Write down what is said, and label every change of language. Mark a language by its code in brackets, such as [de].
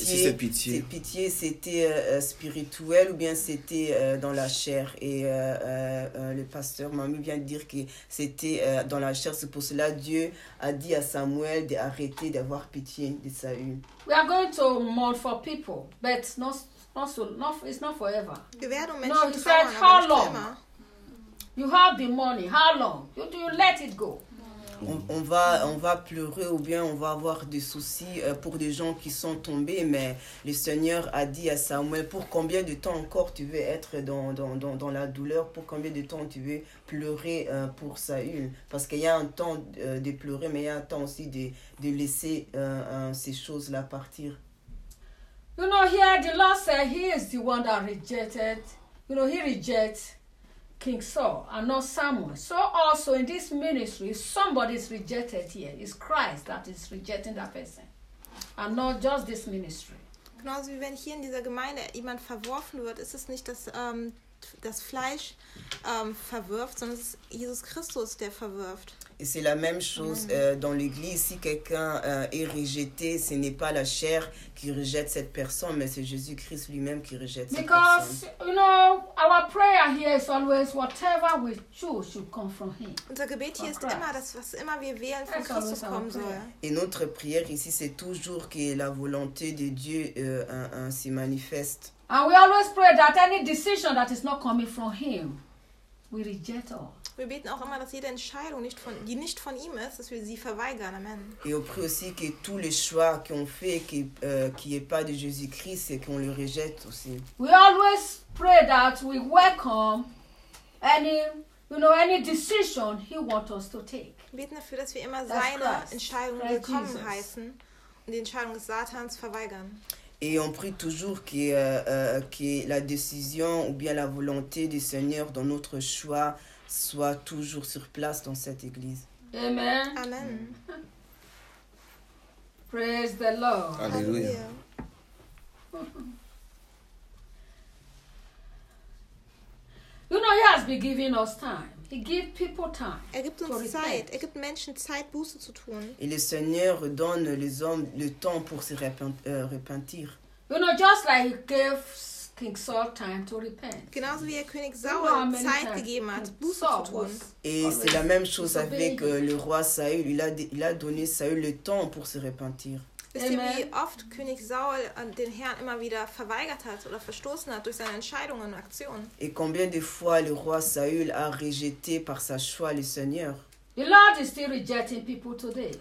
[fr] Si cette pitié c'était spirituel ou bien c'était dans la chair. Et le pasteur m'a mis bien de dire que c'était dans la chair. C'est pour cela que Dieu a dit à Samuel d'arrêter d'avoir pitié de Saül. [en] We are going to mourn for people, but not it's not forever. No, he said, how long? You have the money, how long? Do you let it go? [fr] On va pleurer ou bien on va avoir des soucis pour des gens qui sont tombés, mais le Seigneur a dit à Samuel, pour combien de temps encore tu veux être dans la douleur, pour combien de temps tu veux pleurer pour Saül? Parce qu'il y a un temps de pleurer, mais il y a un temps aussi de laisser ces choses-là partir. [en] You know, here the Lord said he is the one that rejected, you know, he rejects King Saul and not Samuel. So also in this ministry, somebody is rejected here. It's Christ that is rejecting that person. and not just this ministry. [de] Genauso wie wenn hier in dieser Gemeinde jemand verworfen wird, ist es nicht das, das Fleisch verwirft, sondern es ist Jesus Christus, der verwirft. [fr] Et c'est la même chose dans l'église. Si quelqu'un est rejeté, ce n'est pas la chair qui rejette cette personne, mais c'est Jésus-Christ lui-même qui rejette cette personne. [en] Because, you know, our prayer here is always whatever we choose should come from him. [de] Unser Gebet hier ist immer das, was immer wir wählen, von Christus kommen soll. [fr] Et notre prière ici, c'est toujours que la volonté de Dieu s'y manifeste. [en] And we always pray that any decision that is not coming from him, we reject all. [de] Wir beten auch immer, dass jede Entscheidung, nicht von, die nicht von ihm ist, dass wir sie verweigern. [en] Amen. [fr] Et on prie aussi que tous les choix qu'on fait, qui est pas de Jésus-Christ, c'est qu'on le rejette aussi. [en] We always pray that we welcome any, you know, any decision he wants us to take. [de] Wir beten dafür, dass wir immer seine Entscheidung willkommen heißen und die Entscheidung des Satans verweigern. [fr] Et on prie toujours que la décision ou bien la volonté du Seigneur dans notre choix soit toujours sur place dans cette église. [en] Amen. Amen. Praise the Lord. [fr] Alléluia. [en] You know, he has been giving us time. He gives people time. [de] Er gibt uns Zeit. Er gibt Menschen Zeit, Buße zu tun. [fr] Et le Seigneur donne les hommes le temps pour se repentir. [en] You know, just like he gives King Saul time to repent. [de] Genauso wie er König Saul Zeit gegeben hat, Buße zu tun. [fr] Et c'est la même chose avec le roi Saül. Il a donné Saül le temps pour se repentir. [de] Wisst ihr, wie oft König Saul den Herrn immer wieder verweigert hat oder verstoßen hat durch seine Entscheidungen und Aktionen? [fr] Et combien de fois le roi Saül a rejeté par sa choix le Seigneur? [en] The Lord is still rejecting people today.